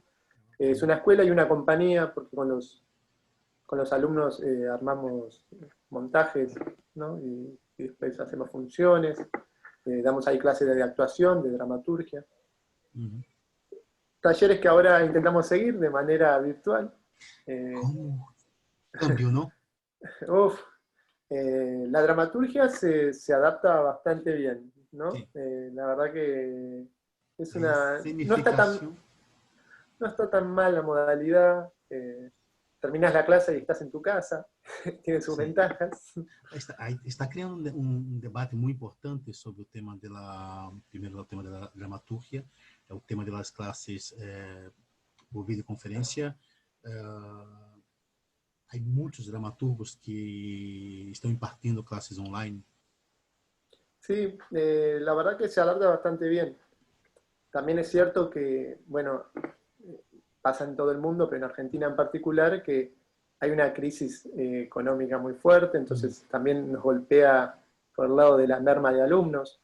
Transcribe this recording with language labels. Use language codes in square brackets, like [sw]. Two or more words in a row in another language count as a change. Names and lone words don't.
[es] Es una escuela y una compañía, porque con los alumnos armamos montajes, ¿no? Y después hacemos funciones, damos ahí clases de actuación, de dramaturgia. Uhum. Talleres que ahora intentamos seguir de manera virtual. [pt] Como câmbio, não? [es] Uf, la dramaturgia se adapta bastante bien, ¿no? [pt] Sim. [es] La verdad que es A una... [pt] escenificação. [es] No está tan mal la modalidad. Terminas la clase y estás en tu casa, tiene sus [pt] Sim. [es] ventajas. [pt] Está criando um debate muito importante sobre o tema primeiro o tema da dramaturgia, é o tema das classes por videoconferência. Há muitos dramaturgos que estão impartindo classes online. [es] Sí, la verdad que se adapta bastante bien. También es cierto que, bueno, pasa en todo el mundo, pero en Argentina en particular, que hay una crisis económica muy fuerte, entonces también nos golpea por el lado de la merma de alumnos.